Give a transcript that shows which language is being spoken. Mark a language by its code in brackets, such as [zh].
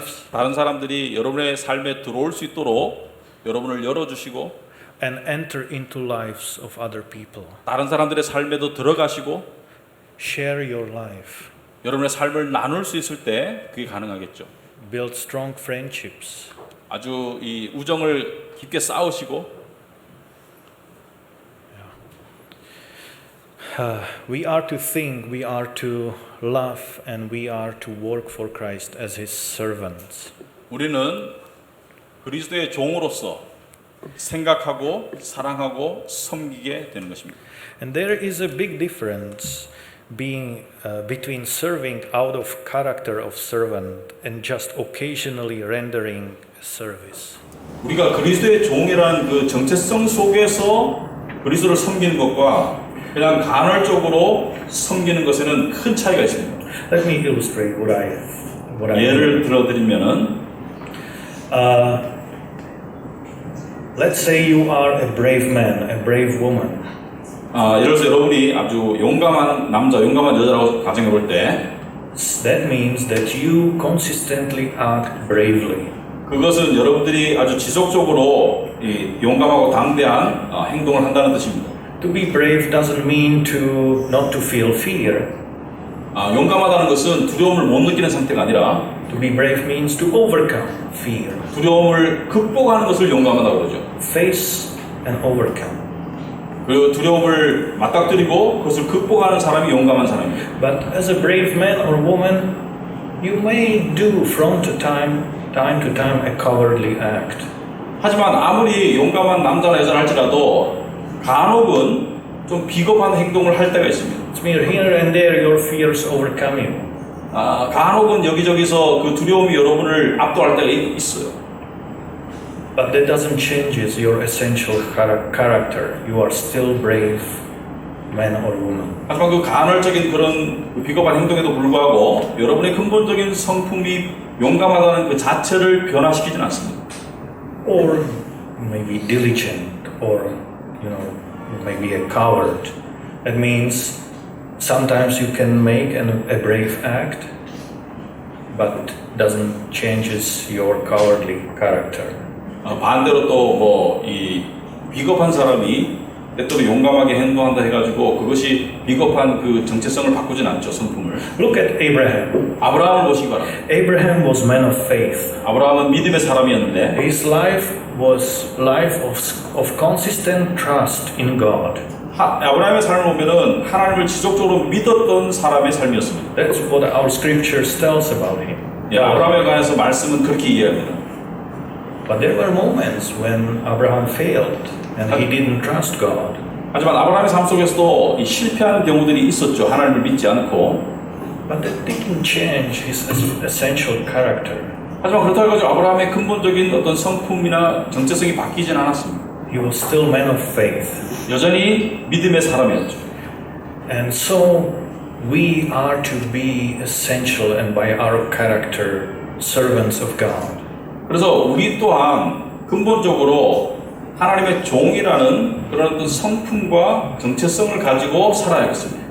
[ko] 다른 사람들이 여러분의 삶에 들어올 수 있도록 여러분을 열어주시고 [en] and enter into lives of other people. [ko] 다른 사람들의 삶에도 들어가시고 [en] Share your life. [ko] 여러분의 삶을 나눌 수 있을 때 그게 가능하겠죠. [en] Build strong friendships. [ko] 아주 이 우정을 깊게 쌓으시고 [en] We are to think, we are to love, and we are to work for Christ as His servants. [ko] 우리는 그리스도의 종으로서 생각하고 사랑하고 섬기게 되는 것입니다. [en] And there is a big difference between serving out of character of servant and just occasionally rendering service. [ko] 우리가 그리스도의 종이라는 그 정체성 속에서 그리스도를 섬기는 것과 그냥 간헐적으로 섬기는 것에는 큰 차이가 있습니다. [en] Let me illustrate what I [ko] 예를 들어드리면은 [en] let's say you are a brave man, a brave woman. [ko] 예를 들어서 여러분이 아주 용감한 남자, 용감한 여자라고 가정해 볼 때 [en] That means that you consistently act bravely. [ko] 그것은 여러분들이 아주 지속적으로 용감하고 당대한 행동을 한다는 뜻입니다. [en] To be brave doesn't mean not to feel fear. [ko] 용감하다는 것은 두려움을 못 느끼는 상태가 아니라 [en] To be brave means to overcome fear, [ko] 두려움을 극복하는 것을 용감하다고 그러죠. [en] face and overcome. [ko] 그 두려움을 맞닥뜨리고 그것을 극복하는 사람이 용감한 사람입니다. [en] But as a brave man or woman, you may do from time to time a cowardly act. [ko] 하지만 아무리 용감한 남자나 여자라 할지라도 간혹은 좀 비겁한 행동을 할 때가 있습니다. [en] It's mere here and there your fears overcome you. [ko] 간혹은 여기저기서 그 두려움이 여러분을 압도할 때가 있어요. [en] But that doesn't change your essential character. You are still brave man or woman. [ko] 하지만 그 간헐적인 그런 비겁한 행동에도 불구하고 여러분의 근본적인 성품이 용감하다는 그 자체를 변화시키진 않습니다. [en] Or maybe diligent, or maybe a coward. That means sometimes you can make a brave act, but doesn't changes your cowardly character. [ko] 반대로 또 이 비겁한 사람이 때때로 용감하게 행동한다 해가지고 그것이 비겁한 그 정체성을 바꾸진 않죠, 성품을. [en] Look at Abraham. [ko] 아브라함을 보시기 바랍니다. [en] Abraham was man of faith. [ko] 아브라함은 믿음의 사람이었는데 [en] His life was life of consistent trust in God. [ko] 아브라함의 삶을 보면은 하나님을 지속적으로 믿었던 사람의 삶이었습니다. [en] That's what our scriptures tells about him. [ko] 아브라함에 관해서 말씀은 그렇게 이해합니다. [en] But there were moments when Abraham failed and he didn't trust God. [ko] 하지만 아브라함의 삶 속에서도 이 실패하는 경우들이 있었죠. 하나님을 믿지 않고. [en] But that didn't change his essential character. [ko] 하지만 그렇다고 해서 아브라함의 근본적인 어떤 성품이나 정체성이 바뀌진 않았습니다. [en] He was still man of faith. [ko] 여전히 믿음의 사람이었죠. [en] And so we are to be essential and by our character servants of God. [ko] 그래서 우리 또한 근본적으로 하나님의 종이라는 그런 어떤 성품과 정체성을 가지고 살아야겠습니다.